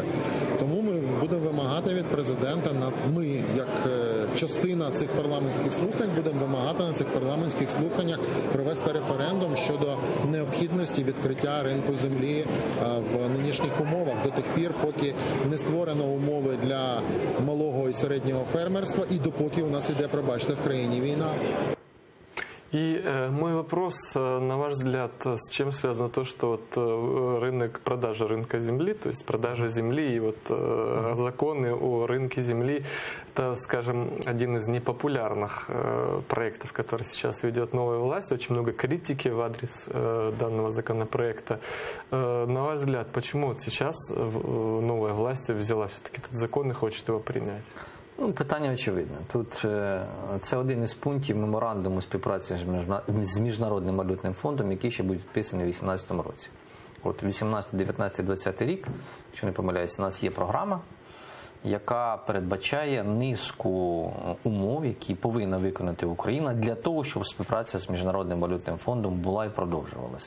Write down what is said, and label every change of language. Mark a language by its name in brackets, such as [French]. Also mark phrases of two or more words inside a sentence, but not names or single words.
[Ukrainian] Тому ми будемо вимагати від президента, ми, як частина цих парламентських слухань, будемо вимагати на цих парламентських слуханнях провести референдум щодо необхідності відкриття ринку землі в нинішніх умовах до тих пір, поки не створено умови для малого і середнього фермерства і допоки у нас іде, пробачте, в країні війна. [Russian] И мой вопрос, на ваш взгляд, с чем связано то, что вот рынок, продажа рынка земли, то есть продажа земли и вот законы о рынке земли, это, скажем, один из непопулярных проектов, который сейчас ведет новая власть. Очень много критики в адрес данного законопроекта. На ваш взгляд, почему вот сейчас новая власть взяла все-таки этот закон и хочет его принять? [Ukrainian] Ну, питання очевидне. Тут це один із пунктів меморандуму співпраці з Міжнародним валютним фондом, який ще буде підписаний у 2018 році. От 18, 19, 20 рік, якщо не помиляюсь, у нас є програма, яка передбачає низку умов, які повинна виконати Україна для того, щоб співпраця з Міжнародним валютним фондом була і продовжувалася.